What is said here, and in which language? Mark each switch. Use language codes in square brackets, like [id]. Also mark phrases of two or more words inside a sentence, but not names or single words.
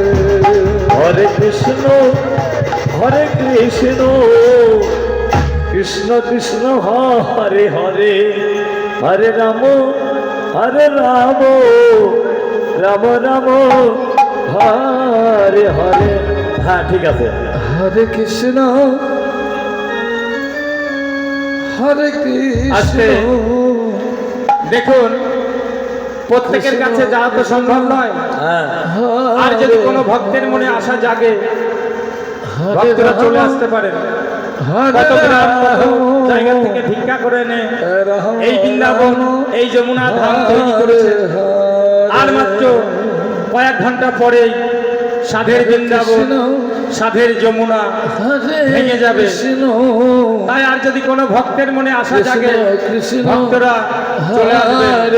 [sa] हरे कृष्ण हरे कृष्ण कृष्ण कृष्ण हरे हरे हरे राम हरे राम राम राम हरे हरे [bn] হ্যাঁ ঠিক আছে [sa] हरे कृष्ण हरे कृष्ण [bn] দেখুন প্রত্যেকের কাছে যাওয়া তো সম্ভব নয় আর যদি কোনো ভক্তের মনে আশা জাগে ভক্তরা চলে আসতে পারেন কত গ্রাম কত জায়গা থেকে ভিক্ষা করে এনে এই বৃন্দাবন এই যমুনা ধাম তৈরি করেছে আর মাত্র কয়েক ঘন্টা পরেই সাধের বৃন্দাবন সাধের যমুনা ভেঙে যাবে তাই আর যদি কোনো ভক্তের মনে আশা জাগে ভক্তরা চলে আসবে